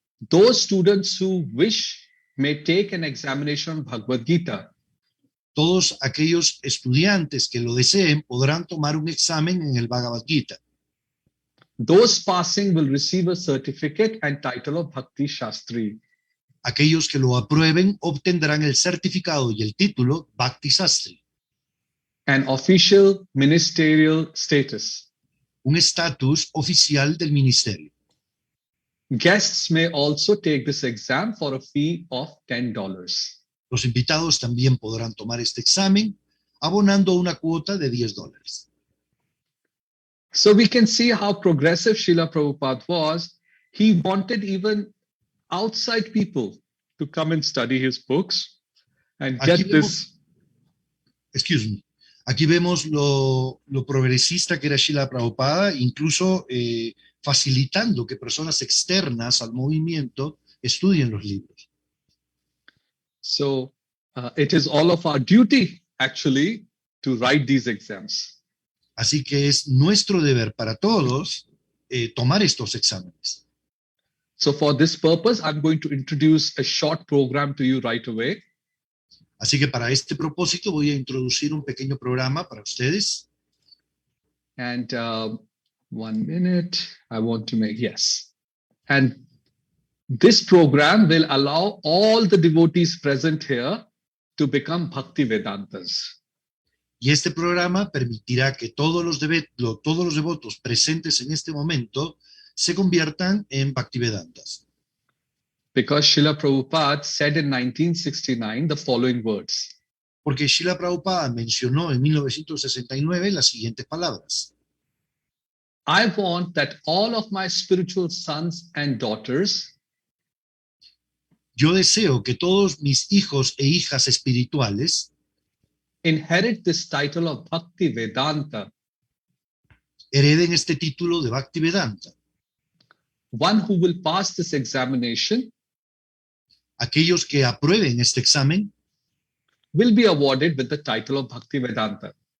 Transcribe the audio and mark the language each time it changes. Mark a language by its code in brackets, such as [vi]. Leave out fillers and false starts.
[en] those students who wish may take an examination on Bhagavad Gita. [es] Todos aquellos estudiantes que lo deseen podrán tomar un examen en el Bhagavad Gita. [en] Those passing will receive a certificate and title of Bhakti Shastri. [es] Aquellos que lo aprueben obtendrán el certificado y el título Bhakti Shastri. [en] An official ministerial status. [es] Un estatus oficial del ministerio. [en] Guests may also take this exam for a fee of $10. [es] Los invitados también podrán tomar este examen abonando una cuota de $10. [en] So we can see how progressive Srila Prabhupada was. He wanted even outside people to come and study his books and get this. Excuse me. [es] Aquí vemos lo progresista que era Srila Prabhupada, incluso facilitando que personas externas al movimiento estudien los libros. [en] So it is all of our duty, actually, to write these exams. [es] Así que es nuestro deber para todos tomar estos exámenes. [en] So for this purpose, I'm going to introduce a short program to you right away. [es] Así que para este propósito voy a introducir un pequeño programa para ustedes. [en] And 1 minute, I want to make, yes. And this program will allow all the devotees present here to become Bhakti Vedantas. [es] Y este programa permitirá que todos los devotos presentes en este momento se conviertan en Bhaktivedantas. [en] Because Srila Prabhupada said in 1969 the following words. [es] porque Srila Prabhupada mencionó en 1969 las siguientes palabras. [en] I want that all of my spiritual sons and daughters [es] Yo deseo que todos mis hijos e hijas espirituales [en] inherit this title of Bhakti Vedanta, [es] hereden este título de Bhaktivedanta. [en] one who will pass this examination [es] Aquellos que aprueben este examen [en] will be awarded with the title of Bhakti Vedanta.